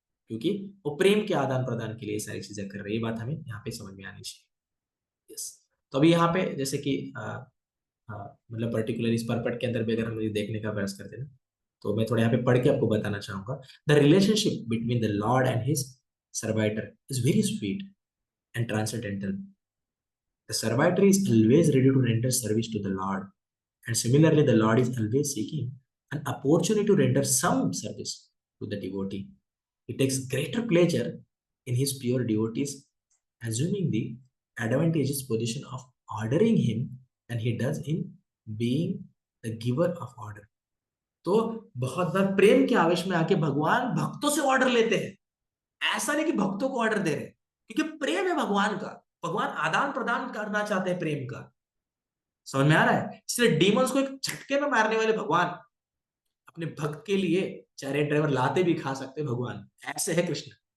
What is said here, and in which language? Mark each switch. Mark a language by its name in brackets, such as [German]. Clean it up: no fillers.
[Hindi] क्योंकि वो प्रेम के आदान प्रदान के लिए सारी चीजें कर रही है, ये बात हमें यहाँ पे समझ में आनी चाहिए। यस। तो अभी यहाँ पे जैसे कि मतलब पर्टिकुलर इस परपट के अंदर भी अगर हम ये देखने का प्रयास करते हैं ना, तो मैं थोड़ा यहाँ पे पढ़ के आपको बताना चाहूंगा। [English] The relationship between the Lord and his servitor is very sweet and transcendental. The servitor is always ready to render service to the Lord, and similarly the Lord is always seeking an opportunity to render some service to the devotee. He takes greater pleasure in his pure devotees, assuming the advantageous position of ordering him than he does in being the giver of order. [Hindi] तो बहुत बार प्रेम के आवेश में आके भगवान भक्तों से order लेते हैं। ऐसा नहीं कि भक्तों को ऑर्डर दे रहे, क्योंकि प्रेम है भगवान का, भगवान आदान प्रदान करना चाहते हैं प्रेम का। समझ में आ रहा है? इसलिए डीमंस को एक झटके में मारने वाले भगवान अपने भक्त के लिए चैरियट ड्राइवर लाते भी खा सकते भगवान, ऐसे है कृष्ण।